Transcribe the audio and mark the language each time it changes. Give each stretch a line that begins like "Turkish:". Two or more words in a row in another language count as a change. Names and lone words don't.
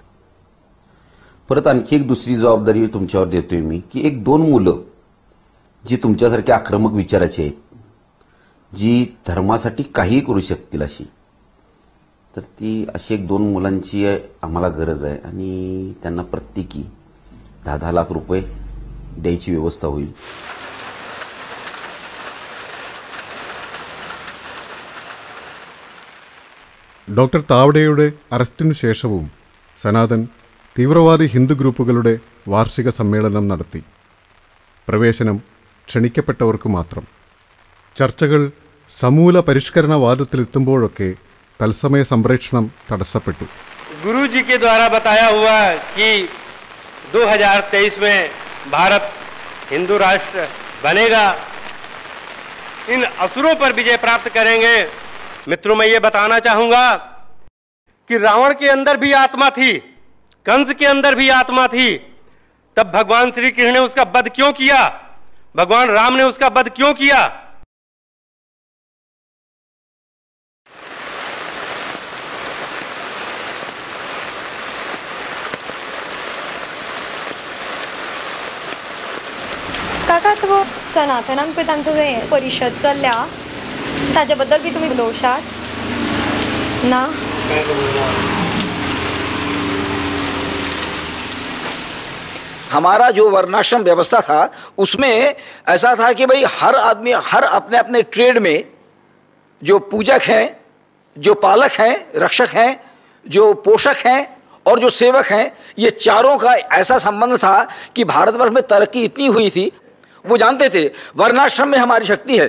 Marathi: परत आणखी एक दुसरी जबाबदारी तुमच्यावर देतोय मी की 1-2 मुलं जी तुमच्यासारख्या आक्रमक विचाराची आहेत, जी धर्मासाठी काहीही करू शकतील अशी, तर ती अशी 1-2 मुलांची आम्हाला गरज आहे आणि त्यांना प्रत्येकी 10-10 लाख रुपये द्यायची व्यवस्था होईल.
Malayalam: ഡോക്ടർ താവഡെയുടെ അറസ്റ്റിനു ശേഷവും സനാതൻ തീവ്രവാദി ഹിന്ദു ഗ്രൂപ്പുകളുടെ വാർഷിക സമ്മേളനം നടത്തി. പ്രവേശനം ക്ഷണിക്കപ്പെട്ടവർക്ക് മാത്രം. ചർച്ചകൾ സമൂല പരിഷ്കരണവാദത്തിലെത്തുമ്പോഴൊക്കെ തത്സമയ സംപ്രേഷണം തടസ്സപ്പെട്ടു.
Hindi: गुरु जी के द्वारा बताया हुआ कि 2023 में भारत हिंदू राष्ट्र बनेगा, इन असुरों पर विजय प्राप्त करेंगे. मित्रों, मैं ये बताना चाहूंगा कि रावण के अंदर भी आत्मा थी, कंस के अंदर भी आत्मा थी. तब भगवान श्री कृष्ण ने उसका वध क्यों किया? भगवान राम ने उसका वध क्यों किया?
Konkani: काका, तो सनातनांपै तांचो जे परिशद चल्ल्या ताज्याबद्दल बी तुमी उलोवशात ना?
Hindi: हमारा जो वर्णाश्रम व्यवस्था था उसमें ऐसा था कि भाई हर आदमी हर अपने अपने ट्रेड में जो पूजक हैं, जो पालक हैं, रक्षक हैं, जो पोषक हैं और जो सेवक हैं, ये चारों का ऐसा संबंध था कि भारतवर्ष में तरक्की इतनी हुई थी, वो जानते थे वर्णाश्रम में हमारी शक्ति है.